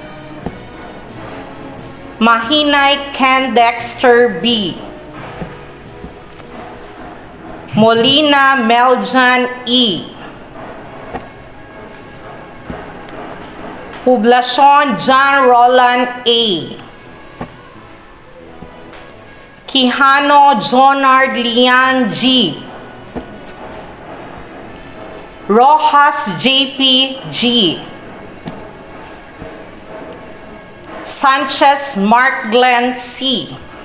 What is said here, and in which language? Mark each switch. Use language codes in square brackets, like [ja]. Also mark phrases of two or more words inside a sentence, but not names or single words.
[en] Mahinay Ken Dexter B. Molina Meljan E. Poblacion John Roland A. Quijano Jonard Lian G. Rojas JP G. Sanchez Mark Glenn C.